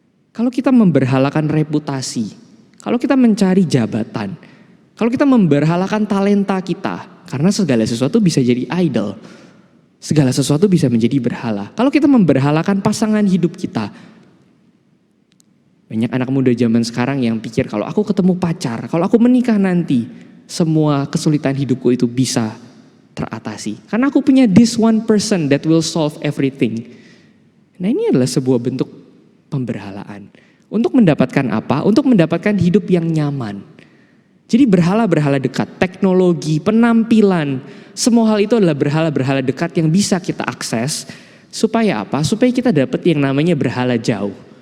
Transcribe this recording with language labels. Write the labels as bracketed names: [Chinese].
[Indonesian] Kalau kita memberhalakan reputasi, kalau kita mencari jabatan, kalau kita memberhalakan talenta kita, karena segala sesuatu bisa jadi idol. Segala sesuatu bisa menjadi berhala. Kalau kita memberhalakan pasangan hidup kita, banyak anak muda zaman sekarang yang pikir kalau aku ketemu pacar, kalau aku menikah nanti, semua kesulitan hidupku itu bisa teratasi. Karena aku punya [English] this one person that will solve everything. [Indonesian] Nah ini adalah sebuah bentuk pemberhalaan. Untuk mendapatkan apa? Untuk mendapatkan hidup yang nyaman. Jadi berhala-berhala dekat, teknologi, penampilan, semua hal itu adalah berhala-berhala dekat yang bisa kita akses. Supaya apa? Supaya kita dapat yang namanya berhala jauh.